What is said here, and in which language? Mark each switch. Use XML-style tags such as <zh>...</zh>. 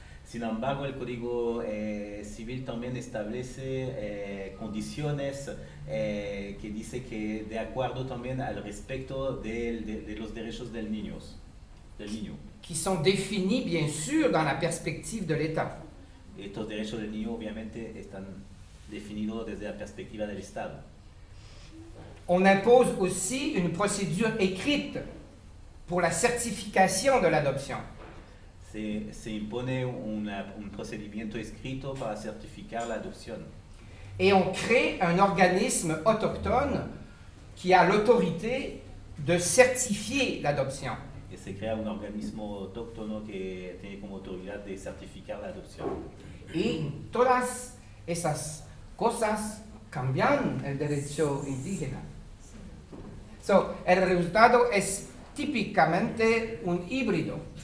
<es>Sin embargo, el Código Civil también establece condiciones que dice que de acuerdo también al respecto de los derechos del niño.</es> <fr>Qui sont définis, bien sûr, dans la perspective de l'État.</fr> <es>Estos derechos del niño obviamente están definidos desde la perspectiva del Estado.</es> <fr>On impose aussi une procédure écrite pour la certification de l'adoption.</fr> <es>Se impone un procedimiento escrito para certificar la adopción.</es> <fr>Et on crée un organisme autochtone qui a l'autorité de certifier l'adoption.</fr> <es>Y se crea un organismo autóctono que tiene como autoridad de certificar la adopción. Y todas esas cosas cambian el derecho indígena. So, el resultado es típicamente un híbrido.</es>